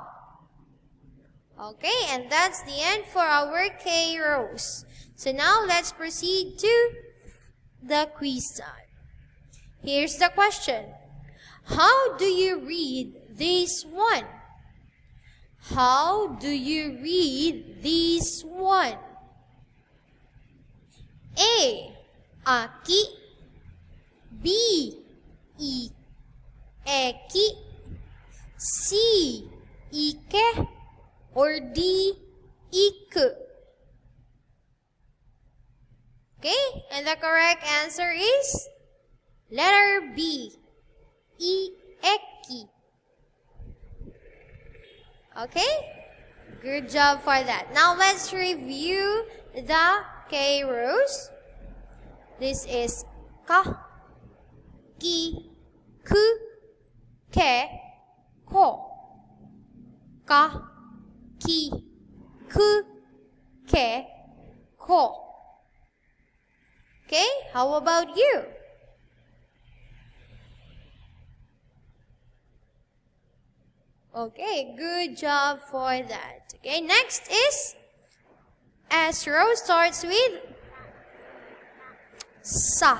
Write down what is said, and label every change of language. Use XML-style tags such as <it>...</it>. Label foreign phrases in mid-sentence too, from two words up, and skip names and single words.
<en>Okay, and that's the end for our K rows. So now let's proceed to the quiz time. Here's the question. How do you read this one? How do you read this one? A. Aki. B. Eki. C. Ike. Or D. Iku. Okay, and the correct answer is letter B. Ieki. Okay, good job for that. Now let's review the K rows. This is ka, ki, ku, ke, ko.</en> <ja>Ka, ki, ku, ke, ko.</ja> <en>Okay, how about you? Okay, good job for that. Okay, next is Astro starts with sa.</en>